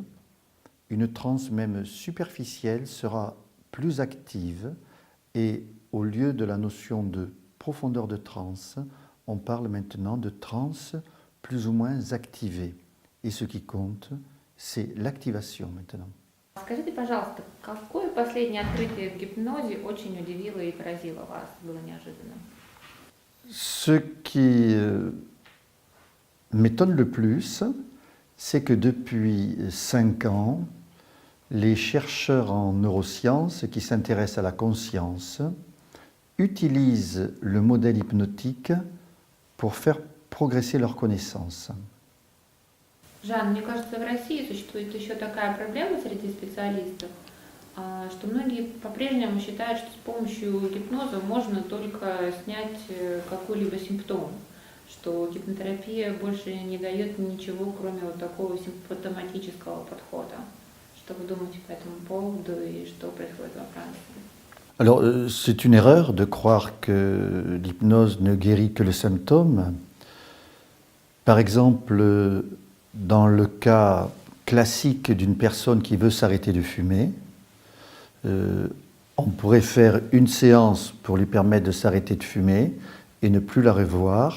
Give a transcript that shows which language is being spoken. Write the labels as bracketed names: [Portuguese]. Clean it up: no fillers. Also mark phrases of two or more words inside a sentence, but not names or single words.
[French] Une transe même superficielle sera plus active et au lieu de la notion de profondeur de transe, on parle maintenant de transe plus ou moins activée. Et ce qui compte, c'est l'activation maintenant. [Russian] Скажите, пожалуйста, какое последнее открытие в гипнозе очень удивило и поразило вас, было неожиданно? [French] Ce qui m'étonne le plus, c'est que depuis 5 ans, les chercheurs en neurosciences qui s'intéressent à la conscience utilisent le modèle hypnotique pour faire progresser leurs connaissances. [Russian] Жан, мне кажется, в России существует еще такая проблема среди специалистов, что многие по-прежнему считают, что с помощью гипноза можно только снять какой-либо симптом, что гипнотерапия больше не дает ничего, кроме вот такого симптоматического подхода. Что вы думаете по этому поводу и что происходит во Франции? [French] Alors, c'est une erreur de croire que l'hypnose ne guérit que le symptôme. Par exemple, dans le cas classique d'une personne qui veut s'arrêter de fumer, on pourrait faire une séance pour lui permettre de s'arrêter de fumer et ne plus la revoir.